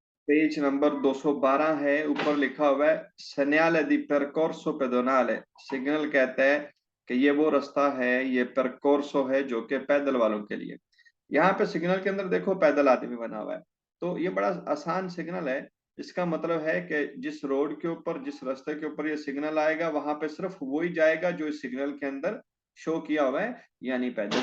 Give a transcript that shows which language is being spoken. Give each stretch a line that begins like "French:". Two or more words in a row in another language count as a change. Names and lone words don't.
Hindi: पेज नंबर 212 है। ऊपर लिखा हुआ है
Italian: segnale di percorso pedonale।
Hindi: सिग्नल कहता है कि ये वो रास्ता है, ये percorso है जो कि पैदल वालों के लिए। यहाँ पे सिग्नल के अंदर देखो पैदल आदमी बना हुआ है। तो ये बड़ा आसान सिग्नल है। इसका मतलब है कि जिस रोड के ऊपर, जिस रास्ते के ऊपर ये सिग्नल आएगा, वहां पे सिर्फ वही जाएगा जो इस सिग्नल के अंदर शो किया हुआ है, यानी पैदल।